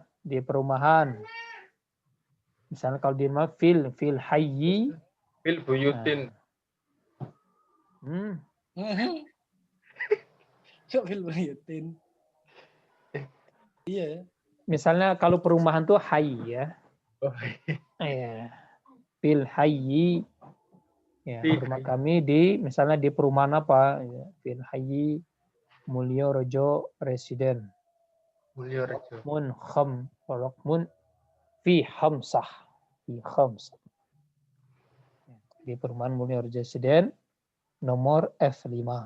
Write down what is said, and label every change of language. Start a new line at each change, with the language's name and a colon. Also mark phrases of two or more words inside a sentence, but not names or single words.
Indonesian: Di perumahan. Misalnya kalau di rumah
Arabic: في الحي. في البيوت. في البيوت.
Indonesian: Iya. Misalnya kalau perumahan tuh hayy ya. Oh,
Arabic: Ya. في الحي. Ya, Fil
Indonesian: rumah
Arabic: hayyi.
Indonesian: kami misalnya di perumahan apa? Ya.
Arabic: في الحي Mulyo Rejo Residen.
Indonesian: Mulyo Rejo.
Arabic: Mun في خمسة.
Indonesian: Di perumahan Mulyo Rejo Residen nomor F5.